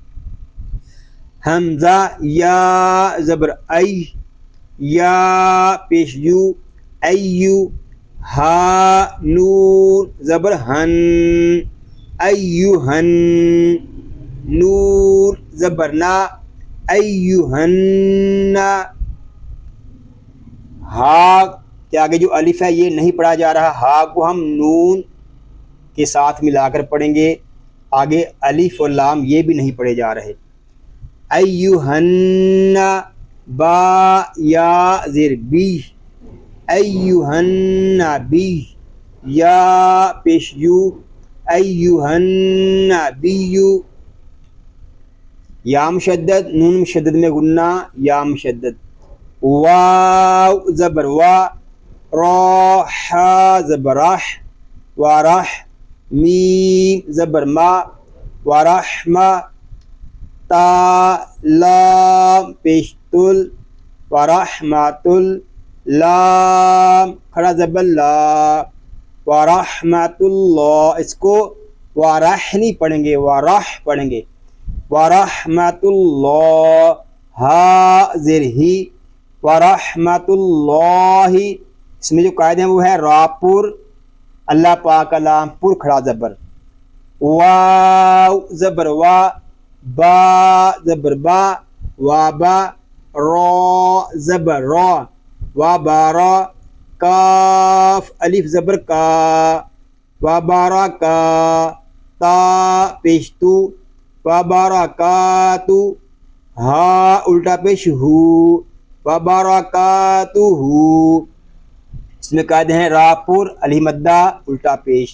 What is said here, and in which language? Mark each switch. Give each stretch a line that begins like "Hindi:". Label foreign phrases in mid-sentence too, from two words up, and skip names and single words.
Urdu: حمزہ یا زبر ای، یا پیش یو، ایو، ہا نون زبر ہن، ایوہن، نون زبر نا، ایوہن. ہا کے آگے جو الف ہے یہ نہیں پڑھا جا رہا، ہا کو ہم نون کے ساتھ ملا کر پڑھیں گے، آگے الف اور لام یہ بھی نہیں پڑھے جا رہے. ایوہن، با یا زیر بی، ایوہن بی، یا پیش یو، ایوہن بیو، یا مشدد، نون مشدد میں غنہ، یا مشدد. واو زبر وا، راح زبر راح، وراح، میم زبر ما، ورحمہ، تا لام پیش تل، ورحمۃ لام کھڑا زبر لا،
Arabic: ورحمۃ اللہ،
Urdu: اس کو وارح نہیں پڑھیں گے، وارح پڑھیں گے،
Arabic: ورحمۃ اللہ،
Urdu: ہا زیر ہی،
Arabic: ورحمۃ اللہ.
Urdu: اس میں جو قاعدے ہیں وہ ہے را پر، اللہ پاک لام پر کھڑا زبر، واو زبر وا، با زبر با، وابا، را زبر را، وبارا، کاف الف زبر کا، وبارکا، تا پیش تو، وبرکاتہ، ہا الٹا پیش ہو، وبرکاتہ. اس میں قاعدے ہیں را پر، الف مدہ، الٹا پیش.